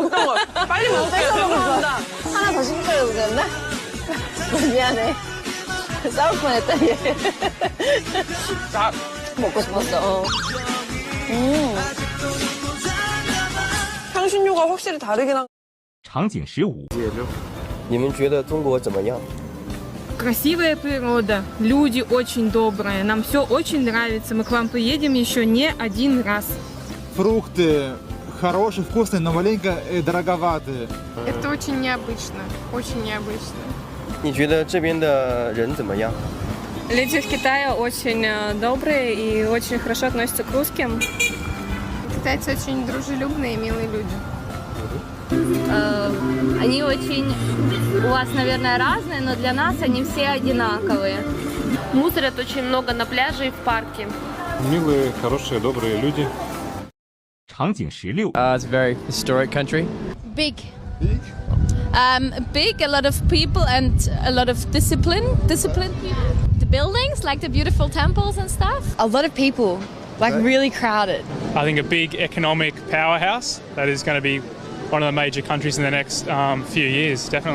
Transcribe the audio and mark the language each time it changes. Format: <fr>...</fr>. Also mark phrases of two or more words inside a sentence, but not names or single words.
<ko>먹던 거 빨리 먹을게요. 죄송합니다. 하나 더 시키려고 그랬나? 미안해. 싸울 뻔했다 얘. 나 먹고 싶었어. 향신료가 확실히 다르긴 한.</ko> <zh>场景15。你们觉得中国怎么样？</zh> <ru>Красивая природа, люди очень добрые, нам все очень нравится, мы к вам приедем еще не один раз. Фрукты хорошие, вкусные, но маленько дороговатые. Это очень необычно, очень необычно.</ru> <zh>你觉得这边的人怎么样？</zh> <ru>Люди в Китае очень добрые и очень хорошо относятся к русским. Китайцы очень дружелюбные и милые люди. Они очень, у вас, наверное, разные, но для нас они все одинаковые. Мусорят очень много на пляже и в парке. Милые, хорошие, добрые люди.</ru> <zh>场景16。</zh> <en>It's a very historic country. Big. Big, a lot of people and a lot of disciplined people. The buildings, like the beautiful temples and stuff. A lot of people, like really crowded. I think a big economic powerhouse that is going to be one of the major countries in the next few years, definitely.</en>